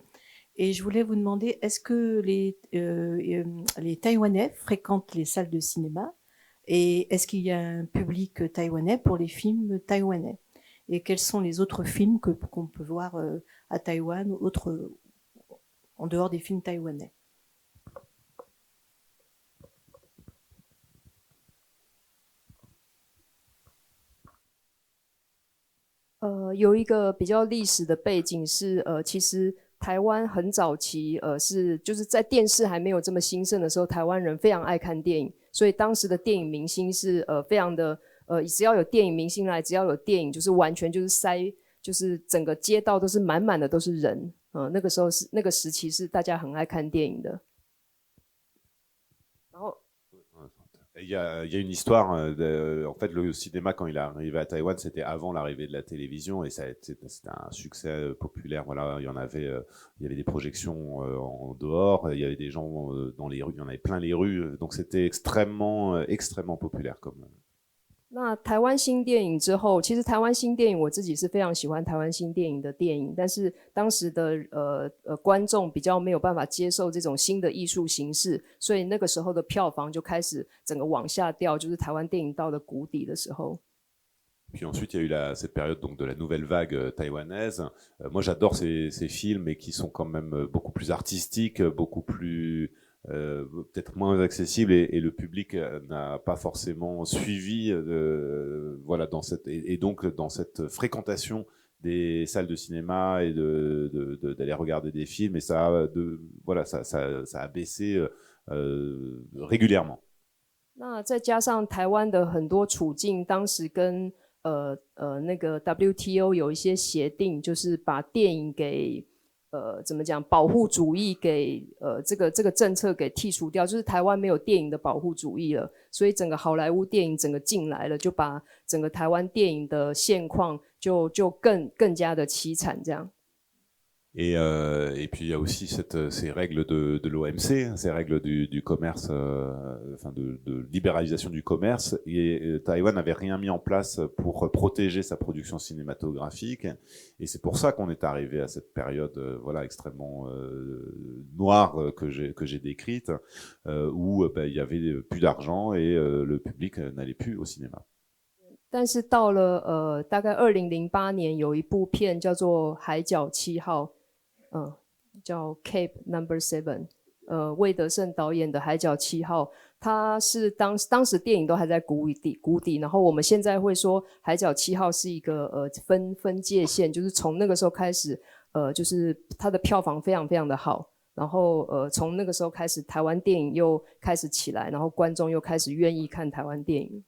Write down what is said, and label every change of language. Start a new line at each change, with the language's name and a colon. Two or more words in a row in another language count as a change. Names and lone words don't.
French: Et je voulais vous demander, est-ce que les Taïwanais fréquentent les salles de cinéma et est-ce qu'il y a un public taïwanais pour les films taïwanais? Et quels sont les autres films qu'on peut voir à Taïwan, en dehors des films taïwanais?
Chinese: 有一个比较历史的背景是其实台湾很早期就是在电视还没有这么兴盛的时候，台湾人非常爱看电影，所以当时的电影明星是非常的只要有电影明星来，只要有电影就是完全就是塞，就是整个街道都是满满的都是人。那个时候是那个时期是大家很爱看电影的。然后
French: Il y a une histoire, en fait le cinéma quand il est arrivé à Taïwan c'était avant l'arrivée de la télévision et c'était un succès populaire, voilà, il y avait des projections en dehors, il y avait des gens dans les rues, il y en avait plein les rues, donc c'était extrêmement populaire comme...
Chinese: 那台湾新电影之后，其实台湾新电影我自己是非常喜欢台湾新电影的电影，但是当时的观众比较没有办法接受这种新的艺术形式，所以那个时候的票房就开始整个往下掉，就是台湾电影到了谷底的时候。
French: Puis ensuite, il y a eu cette période donc de la nouvelle vague taïwanaise. Moi, j'adore ces films, mais qui sont quand même beaucoup plus artistiques, beaucoup plus peut-être moins accessible et le public n'a pas forcément suivi voilà dans cette et donc dans cette fréquentation des salles de cinéma et d'aller regarder des films et ça voilà ça a baissé régulièrement.
Chinese: 那再加上台湾的很多处境，当时跟那个 WTO 有一些协定，就是把电影给怎么讲保护主义给这个政策给剔除掉，就是台湾没有电影的保护主义了，所以整个好莱坞电影整个进来了，就把整个台湾电影的现况就更加的凄惨这样。
French: Et puis il y a aussi ces règles de l'OMC, ces règles du commerce, enfin de libéralisation du commerce. Et Taïwan n'avait rien mis en place pour protéger sa production cinématographique. Et c'est pour ça qu'on est arrivé à cette période, voilà, extrêmement noire que j'ai décrite, où il y avait plus d'argent et le public n'allait plus au cinéma.
Chinese: 但是到了大概2008年，有一部片叫做《海角7号》。叫 Cape No. 7，魏德胜导演的《海角7号》，它是当时电影都还在谷底，然后我们现在会说《海角7号》是一个分界线，就是从那个时候开始，就是它的票房非常非常的好，然后从那个时候开始，台湾电影又开始起来，然后观众又开始愿意看台湾电影。